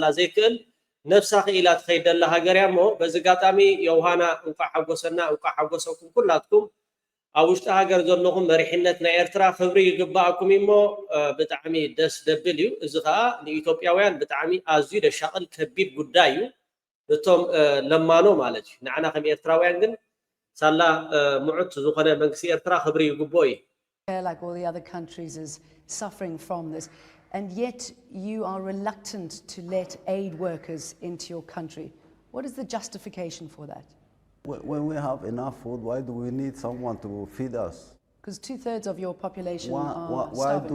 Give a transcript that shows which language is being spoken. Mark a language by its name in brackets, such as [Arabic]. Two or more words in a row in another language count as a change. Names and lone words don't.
[Tigrinya] ዘይክእል ነፍሳ ክኢላ ትኸይድ ደላ ሃገር እያ እሞ በዚ ጋጣሚ የውሃና እንኳ ሓጎሰና እንኳ ሓጎሰኩም ኩላትኩም ኣብ ውሽጢ ሃገር ዘለኹም መሪሕነት ናይ ኤርትራ ክብሪ ይግባኣኩም እሞ ብጣዕሚ ደስ ደብል እዩ እዚ ከዓ ንኢትዮጵያውያን ብጣዕሚ ኣዝዩ ደሻቕል ከቢድ ጉዳይ እዩ እቶም ለማኖ ማለት እዩ ንዓና ከም ኤርትራውያን ግን ሳላ ሙዑት ዝኾነ መንግስቲ ኤርትራ ክብሪ ይግቦ እዩ [English] like all the other countries is suffering from this and yet you are reluctant to let aid workers into your country what is the justification for that When we have enough food, why do we need someone to feed us? Because 2/3 of your population are starving.